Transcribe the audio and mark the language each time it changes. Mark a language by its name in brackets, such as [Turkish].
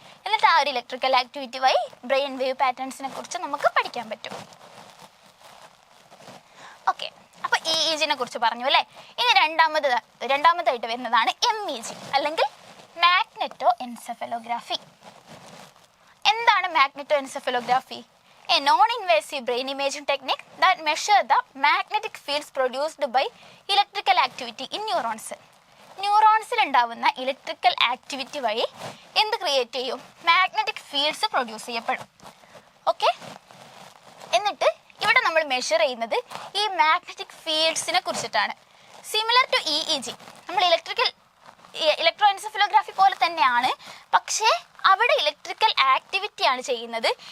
[Malayalam] എന്നിട്ട് ആ ഒരു ഇലക്ട്രിക്കൽ ആക്ടിവിറ്റി വഴി ബ്രെയിൻ വേവ് പാറ്റേൺസിനെ കുറിച്ച് നമുക്ക് പഠിക്കാൻ പറ്റും. ഓക്കെ, അപ്പോൾ EEGനെ കുറിച്ച് പറഞ്ഞു അല്ലേ. ഇനി രണ്ടാമതായിട്ട് വരുന്നതാണ് MEG അല്ലെങ്കിൽ മാഗ്നെറ്റോ എൻസെഫലോഗ്രാഫി. എന്താണ് magneto എൻസെഫലോഗ്രാഫി? [English] A non-invasive brain imaging technique that measure the magnetic fields produced by electrical activity in neurons. [Malayalam] ന്യൂറോൺസിൽ ഉണ്ടാവുന്ന ഇലക്ട്രിക്കൽ ആക്ടിവിറ്റി വഴി എന്ത് ക്രിയേറ്റ് ചെയ്യും? മാഗ്നറ്റിക് ഫീൽഡ്സ് പ്രൊഡ്യൂസ് ചെയ്യപ്പെടും. ഓക്കെ, എന്നിട്ട് ഇവിടെ നമ്മൾ മെഷർ ചെയ്യുന്നത് ഈ മാഗ്നറ്റിക് ഫീൽഡ്സിനെ കുറിച്ചിട്ടാണ്. [English] similar to EEG, [Malayalam] നമ്മൾ ഇലക്ട്രോ എൻസെഫലോഗ്രാഫി പോലെ തന്നെയാണ്, പക്ഷേ അവിടെ ഇലക്ട്രിക്കൽ ആക്ടിവിറ്റിയാണ് ചെയ്യുന്നത്.